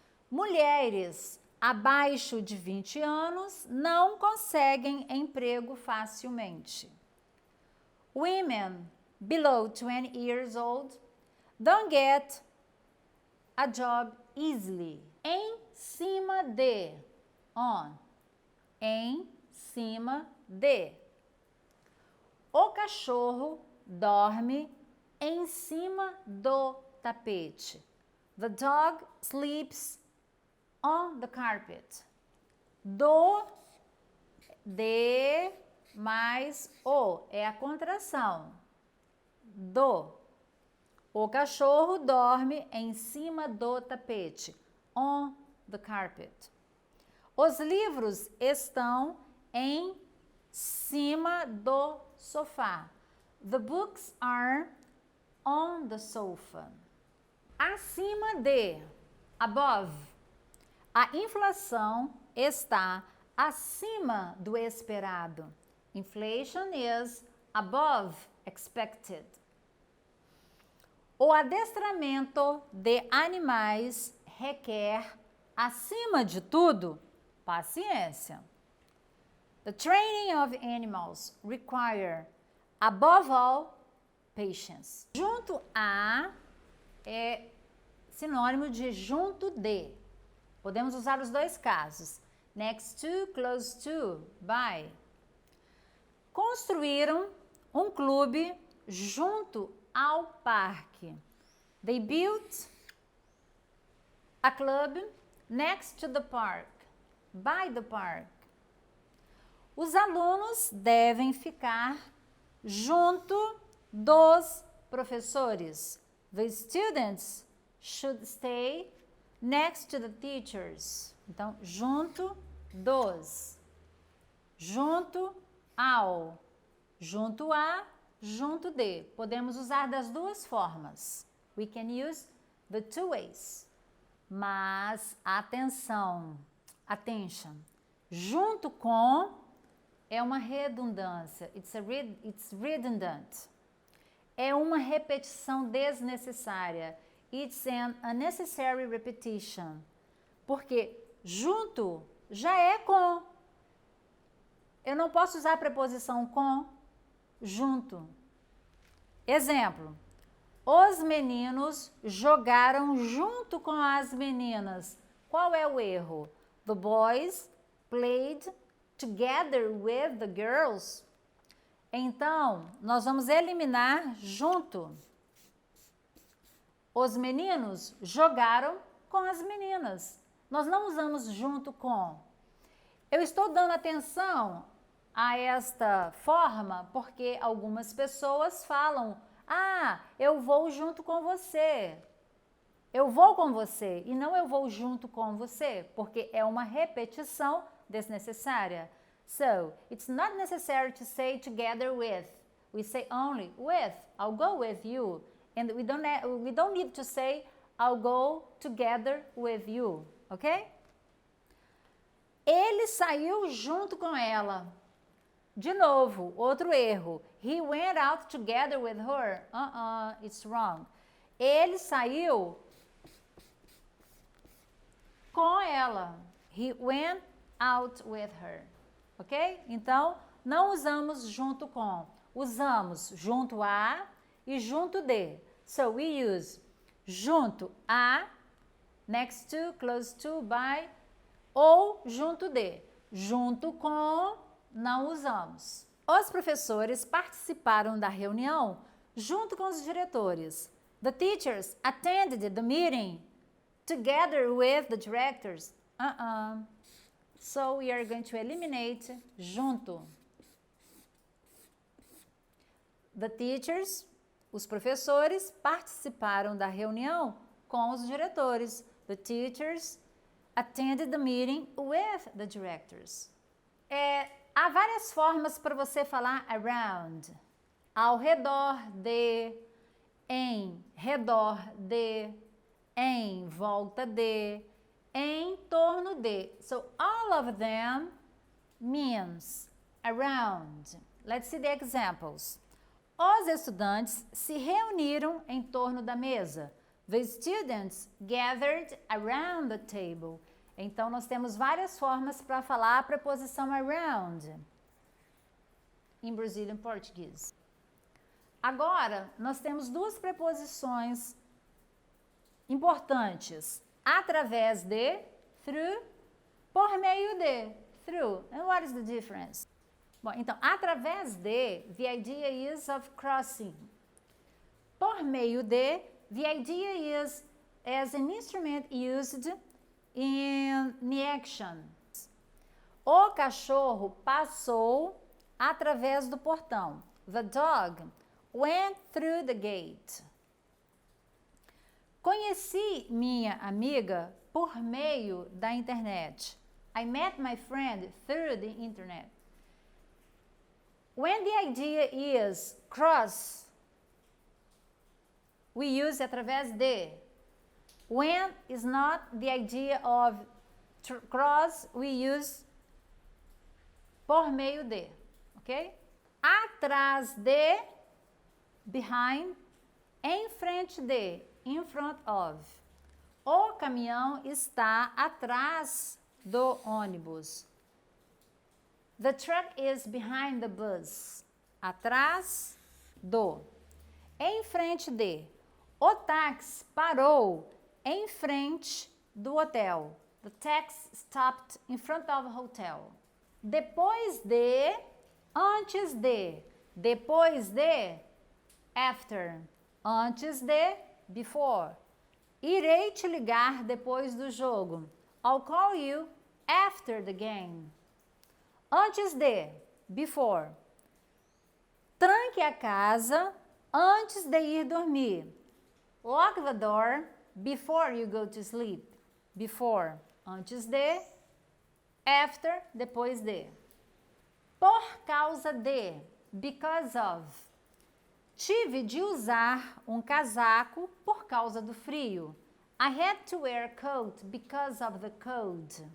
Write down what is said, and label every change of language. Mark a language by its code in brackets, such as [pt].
[pt] Mulheres abaixo de 20 anos não conseguem emprego facilmente. [en] Women below 20 years old don't get a job easily. [pt] Em cima de, on. Em cima de. O cachorro dorme em cima do tapete. [en] The dog sleeps on the carpet. [pt] Do, de, mais o. É a contração. Do. O cachorro dorme em cima do tapete. [en] on the carpet. [pt] Os livros estão em cima do sofá. [en] The books are on the sofa. [pt] Acima de, above. A inflação está acima do esperado. [en] Inflation is above expected. [pt] O adestramento de animais requer, acima de tudo, paciência. [en] The training of animals require, above all, patience. [pt] Junto a é sinônimo de junto de. Podemos usar os dois casos. [en] Next to, close to, by. [pt] Construíram um clube junto ao parque. [en] They built a club next to the park, by the park. [pt] Os alunos devem ficar junto dos professores. [en] The students should stay next to the teachers. [pt] Então, junto dos, junto ao, junto a, junto de. Podemos usar das duas formas. [en] We can use the two ways. [pt] Mas, atenção, [en] attention. [pt] Junto com é uma redundância. [en] It's redundant. [pt] É uma repetição desnecessária. [en] It's an unnecessary repetition. [pt] Porque junto já é com. Eu não posso usar a preposição com junto. Exemplo. Os meninos jogaram junto com as meninas. Qual é o erro? [en] The boys played together with the girls. [pt] Então, nós vamos eliminar junto. Os meninos jogaram com as meninas. Nós não usamos junto com. Eu estou dando atenção a esta forma porque algumas pessoas falam: ah, eu vou junto com você. Eu vou com você e não eu vou junto com você, porque é uma repetição desnecessária. [en] So, it's not necessary to say together with. We say only with. I'll go with you. And we don't need to say I'll go together with you, ok? [pt] Ele saiu junto com ela. De novo, outro erro. [en] He went out together with her. It's wrong. [pt] Ele saiu com ela. [en] He went out with her. Ok? [pt] Então, não usamos junto com. Usamos junto a e junto de. [en] So, we use junto a, next to, close to, by, ou junto de. [pt] Junto com, não usamos. Os professores participaram da reunião junto com os diretores. [en] The teachers attended the meeting together with the directors. So we are going to eliminate junto. The teachers, [pt] os professores, participaram da reunião com os diretores. [en] The teachers attended the meeting with the directors. [pt] Há várias formas para você falar around. Ao redor de, em redor de, em volta de, em torno de. [en] So all of them means around. Let's see the examples. [pt] Os estudantes se reuniram em torno da mesa. [en] The students gathered around the table. [pt] Então, nós temos várias formas para falar a preposição around em Brazilian Portuguese. Agora, nós temos duas preposições importantes. Através de, through, por meio de, through. [en] And what is the difference? [pt] Bom, então, através de, [en] the idea is of crossing. Por meio de, the idea is as an instrument used in the action. [pt] O cachorro passou através do portão. [en] The dog went through the gate. [pt] Conheci minha amiga por meio da internet. [en] I met my friend through the internet. When the idea is cross, we use através de. When is not the idea of cross, we use por meio de, ok? [pt] Atrás de, behind, em frente de, [en] in front of. [pt] O caminhão está atrás do ônibus. [en] The truck is behind the bus. [pt] Atrás do. Em frente de. O táxi parou em frente do hotel. [en] The taxi stopped in front of a hotel. [pt] Depois de, antes de. Depois de, after. Antes de, before. Irei te ligar depois do jogo. [en] I'll call you after the game. [pt] Antes de, [en] before. [pt] Tranque a casa antes de ir dormir. [en] Lock the door before you go to sleep. [pt] Before, antes de. After, depois de. Por causa de, because of. Tive de usar um casaco por causa do frio. [en] I had to wear a coat because of the cold.